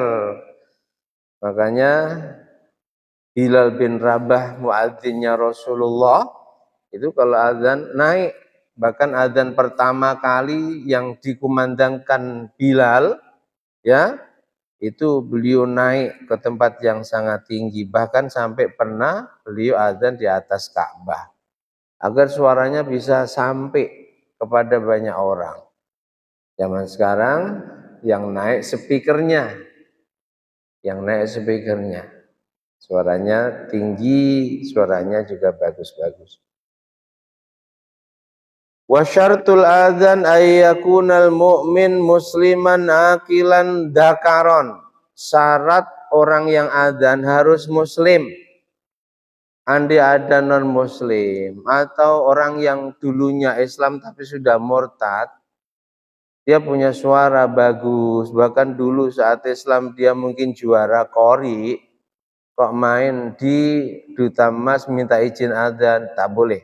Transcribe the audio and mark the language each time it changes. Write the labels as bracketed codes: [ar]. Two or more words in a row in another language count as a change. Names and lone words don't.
[id] Makanya Bilal bin Rabah muadzinnya Rasulullah itu kalau azan naik, bahkan azan pertama kali yang dikumandangkan Bilal ya, itu beliau naik ke tempat yang sangat tinggi, bahkan sampai pernah beliau azan di atas Ka'bah agar suaranya bisa sampai kepada banyak orang. Zaman sekarang yang naik speakernya, suaranya tinggi, suaranya juga bagus-bagus. [ar] وشرط الأذان أن يكون المؤمن مسلما عاقلا ذكرا. [id] Syarat orang yang adzan harus muslim. Andi ada non muslim atau orang yang dulunya Islam tapi sudah murtad, dia punya suara bagus, bahkan dulu saat Islam dia mungkin juara qori, kok main di Duta Mas minta izin adzan, tak boleh.